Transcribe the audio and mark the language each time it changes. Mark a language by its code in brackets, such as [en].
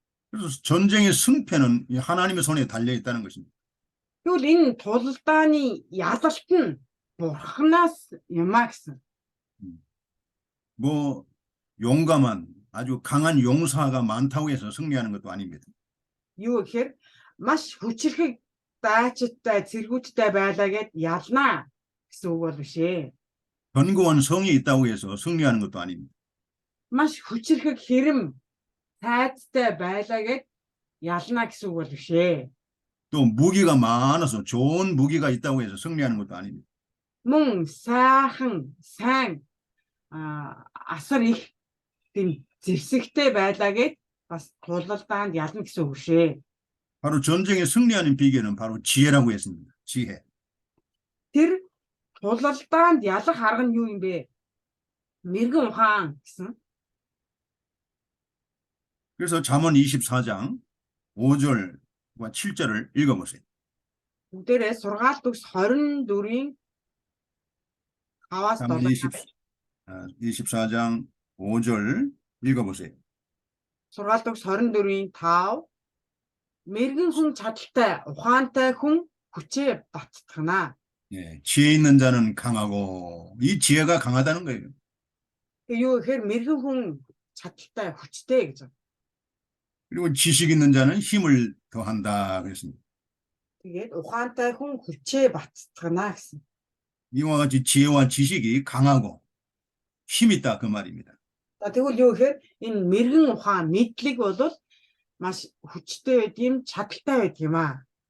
[ko] 그래서 전쟁의 승패는 하나님의 손에 달려 있다는 것입니다. [mn] Тэгвэл энэ тулалдааны ялалт нь бурхнаас юмаа гэсэн. [ko] 뭐 용감한 아주 강한 용사가 많다고 해서 승리하는 것도 아닙니다. [mn] Юу гэхээр маш хүчирхэг даачтай, цэргүүдтэй байлаа гэд ялнаа гэсэн үг бол биш ээ. [ko] 견고한 성이 있다고 해서 승리하는 것도 아닙니다. [mn] Маш хүчирхэг хэрэм тайцтай байлаа гэд ялнаа гэсэн үг бол биш ээ. [ko] 또 무기가 많아서 좋은 무기가 있다고 해서 승리하는 것도 아닙니다. [mn] Мөн сайхан, сайн асар их тийм зэвсэгтэй байлаа гэд бас тулалдаанд ялна гэсэн үг шээ. [ko] 바로 전쟁에 승리하는 비결은 바로 지혜라고 했습니다. 지혜. [mn] Тэр тулалдаанд ялах арга нь юу юм бэ? Мэргэн ухаан гэсэн. [ko] 그래서 잠언 24장 5절과 7절을 읽어보세요. [mn] Бүгдээрээ сургаалт төгс 24-ийн 5-аас [ko] 잠언 24장 5절 읽어보세요. [mn] сургаалт төгс 24-ийн 5 мэргэн хүн чадaltaй ухаантай хүн хүчээ баттгана. [ko] 예, 지혜 있는 자는 강하고 이 지혜가 강하다는 거예요. [mn] Тэгээ юу гэхээр мэргэн хүн чадaltaй хүчтэй гэж. [ko] 그리고 지식 있는 자는 힘을 더한다 그랬습니다. [mn] Тэгээд ухаантай хүн хүчээ баттгана гэсэн. [ko] 이와 같이 지혜와 지식이 강하고 힘 있다 그 말입니다. [mn] За тэгвэл юу гэхээр энэ мэргэн ухаан мэдлэг бол маш хүчтэй байд юм, чадaltaй байд юм аа.